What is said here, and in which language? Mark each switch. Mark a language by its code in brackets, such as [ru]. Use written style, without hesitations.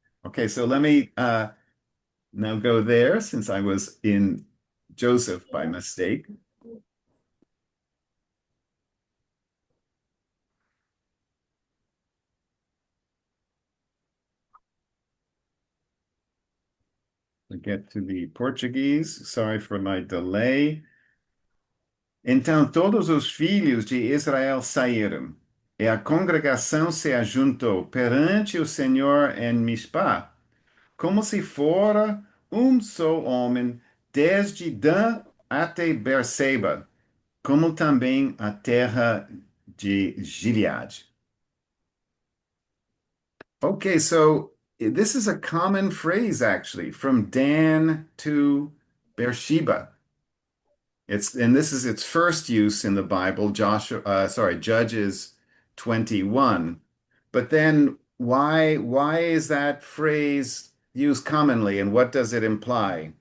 [en] Okay, so let me now go there since I was in Joseph by mistake. I'll get to the Portuguese. Sorry for my delay. [pt] Então todos os filhos de Israel saíram, e a congregação se ajuntou perante o Senhor em Mispá, como se fora um só homem, desde Dan até Berseba, como também a terra de Gileade. [en] Okay, so this is a common phrase actually, from Dan to Beersheba. And this is its first use in the Bible, Judges 21. But then why is that phrase used commonly and what does it imply?